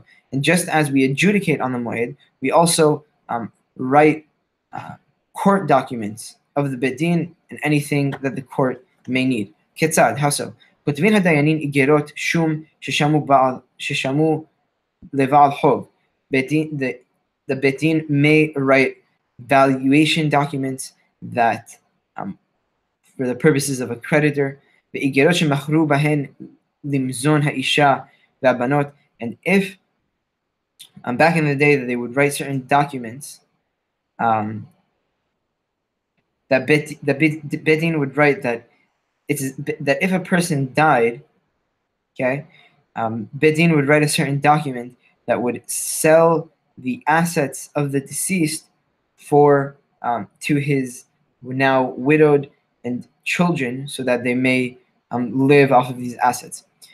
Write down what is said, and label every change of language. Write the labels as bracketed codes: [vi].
[en] And just as we adjudicate on the moed, we also write court documents of the Beit Din and anything that the court may need. Ketzad, how so? [he] כותבים הדיינים איגרות שום ששמו לבעל חוב. [en] The Beit Din may write valuation documents that for the purposes of a creditor. [he] ואיגרות שמכרו בהן למזון האישה והבנות. [en] And if back in the day that they would write certain documents that the Beit Din would write that if a person died, okay, Beit Din would write a certain document that would sell the assets of the deceased for to his now widowed and children, so that they may live off of these assets.